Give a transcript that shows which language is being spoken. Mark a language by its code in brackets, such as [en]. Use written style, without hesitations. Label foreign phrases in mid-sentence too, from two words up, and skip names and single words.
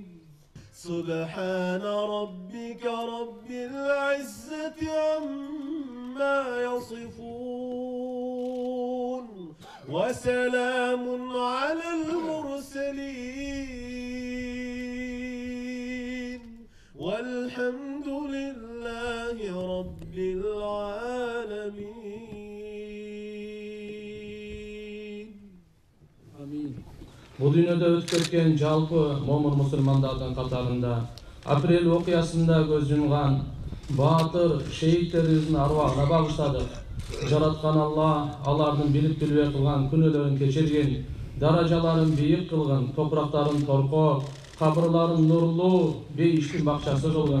[ar] سبحان ربك رب العزة عما يصفون وسلام على المرسلين والحمد لله رب العالمين. [ky] Amin. Bu dünyada ötkөрken жалпы момун мусулмандардын катарында апрель окуясында көз жумган баатыр шейиттерибиздин арбагына багыштадык. Жараткан Алла алардын билип билбей кылган күнөөлөрүн кечиргин, даражаларын бийик кылгын, топурактарын торкоо, кабырларын нурлуу, бейиштин бакчасы кылгын.